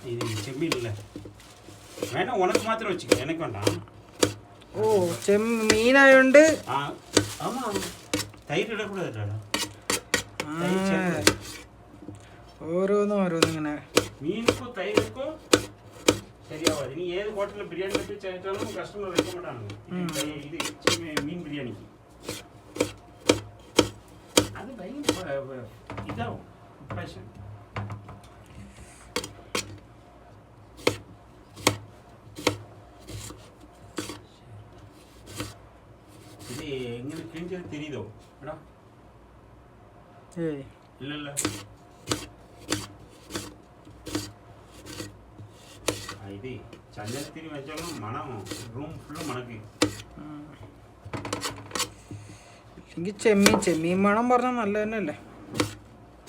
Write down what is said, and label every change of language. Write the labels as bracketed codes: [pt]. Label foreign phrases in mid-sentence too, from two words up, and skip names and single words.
[ta] இது செம்மீன் இல்லை, வேணாம் உனக்கு மாத்திரம் வச்சுக்க, எனக்கு வேண்டாம். [ml] ഓ ചെമ്മീനായോണ്ട് ஆமாம் തൈര് ഇടக்கூடாது. ഓരോന്നും ഇങ്ങനെ [ta] மீனுக்கும் தயிருக்கும் சரியாகாது. நீ ஏது ஹோட்டலில் பிரியாணி வச்சு சேர்த்தாலும் கஸ்டமர் வைக்க மாட்டாங்க. இது மீன் பிரியாணிக்கு அது பயங்கர இதாகும் பேஷன். இது எங்களுக்கு கிழிஞ்சது தெரியுதோ மேடம்? இல்லை இல்லை இது சந்தனத்திரி வச்சாலும் மனம் ரூம் ஃபுல்லாக மணக்கு. [ml] ചെമ്മീൻ മണം പറഞ്ഞാൽ നല്ല തന്നെ അല്ലേ?